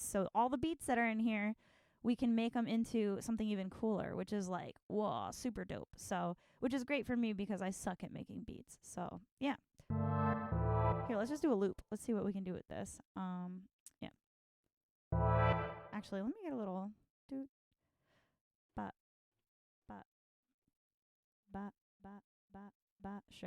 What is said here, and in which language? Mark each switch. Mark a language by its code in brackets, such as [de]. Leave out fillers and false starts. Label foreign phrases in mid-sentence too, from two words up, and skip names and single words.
[en] So all the beats that are in here, we can make them into something even cooler, which is like, whoa, super dope. So, which is great for me because I suck at making beats. So, yeah. Here, let's just do a loop. Let's see what we can do with this. Yeah. Actually, let me get a little doot. Ba, ba, ba, ba, ba, ba. Sure.